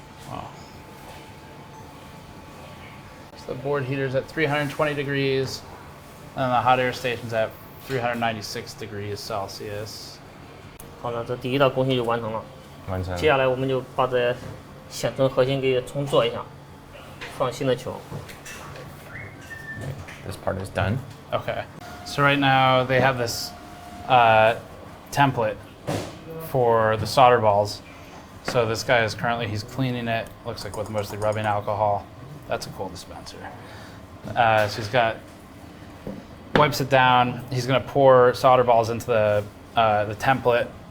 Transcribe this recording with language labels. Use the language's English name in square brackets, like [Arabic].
[English] Wow. So the board heater's at 320 degrees, and the hot air station's at 396 degrees Celsius. [Chinese] 好了，这第一道工序就完成了。完成。接下来我们就把这显存核心给重做一下，放新的球。 [English] This part is done. Okay. So right now they have this template for the solder balls. So this guy is he's cleaning it, looks like with mostly rubbing alcohol. That's a cool dispenser. So he's wipes it down. He's gonna pour solder balls into the template,